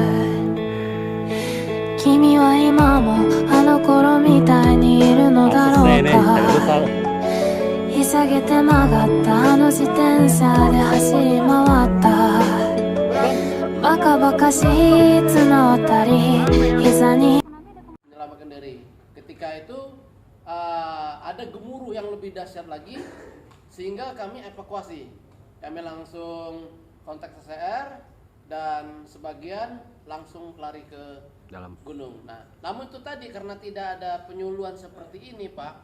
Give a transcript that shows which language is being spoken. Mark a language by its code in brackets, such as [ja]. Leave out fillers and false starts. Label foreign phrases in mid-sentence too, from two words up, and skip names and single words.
[ja] 君は今もあの頃みたいにいるのだろうかひさげて曲がったあの自転車で走り回ったバカバカしい綱渡り膝に [id] menyelamatkan diri. Ketika itu ada gemuruh yang lebih dahsyat lagi sehingga kami evakuasi. Kami langsung kontak CCR dan sebagian langsung lari ke Dalam gunung. Nah, namun itu tadi karena tidak ada penyuluhan seperti ini, Pak.